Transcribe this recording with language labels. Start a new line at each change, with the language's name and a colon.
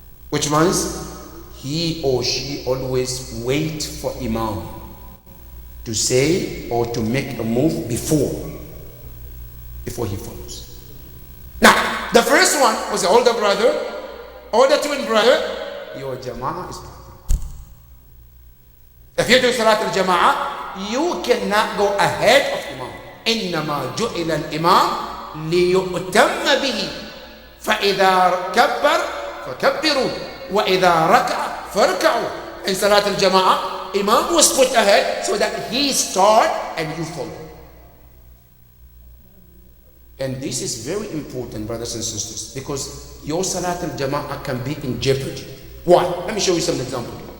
English: Which means he or she always wait for Imam to say or to make a move before he follows. Now, the first one was the older brother or the twin brother. Your jama'ah is perfect. If you do Salat al-Jama'ah, you cannot go ahead of Imam.
Arabic: إِنَّمَا جُعِلَ الْإِمَامِ ليؤتم به فإذا كبر فكبروا وإذا ركع فاركعوا.
English: In Salat al-Jama'ah, Imam was put ahead so that he start and you follow. And this is very important, brothers and sisters, because your Salat al-Jama'ah can be in jeopardy. Why? Let me show you some example.